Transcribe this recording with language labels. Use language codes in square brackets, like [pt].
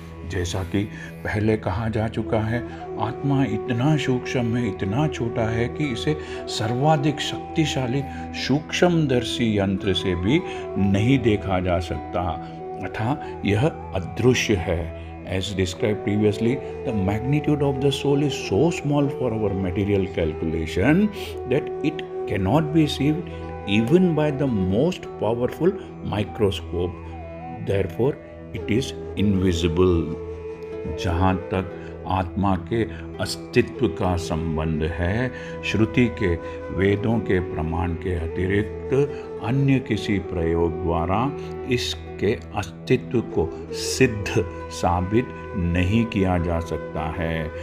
[hi] जैसा कि पहले कहा जा चुका है, आत्मा इतना सूक्ष्म है, इतना छोटा है कि इसे सर्वाधिक शक्तिशाली सूक्ष्मदर्शी यंत्र से भी नहीं देखा जा सकता, अतः यह अदृश्य है। [en] As described previously, the magnitude of the soul is so small for our material calculation that it cannot be seen even by the most powerful microscope. Therefore, it is invisible. [hi] जहाँ तक आत्मा के अस्तित्व का संबंध है, श्रुति के, वेदों के प्रमाण के अतिरिक्त अन्य किसी प्रयोग द्वारा इसके अस्तित्व को सिद्ध साबित नहीं किया जा सकता है।